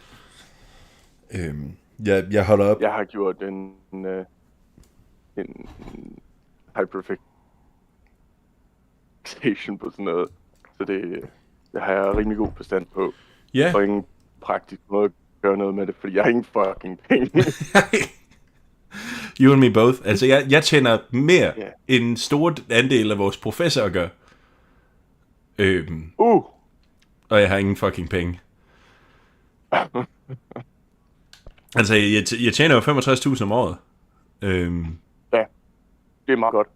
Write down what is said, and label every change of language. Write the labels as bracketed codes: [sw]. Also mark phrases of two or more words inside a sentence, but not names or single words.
[da] Jeg holder op. Jeg har gjort en hyperfixation på sådan noget, så det har jeg rimelig god forstand på. Ja. Og ingen praktisk måde at gøre noget med det, fordi jeg har ingen [en] fucking penge. You and me both. [da] Altså, jeg tjener mere end en stor andel af vores professorer gør. Og jeg har ingen fucking penge. Altså, jeg tjener jo 65.000 om året. Ja, det er meget godt.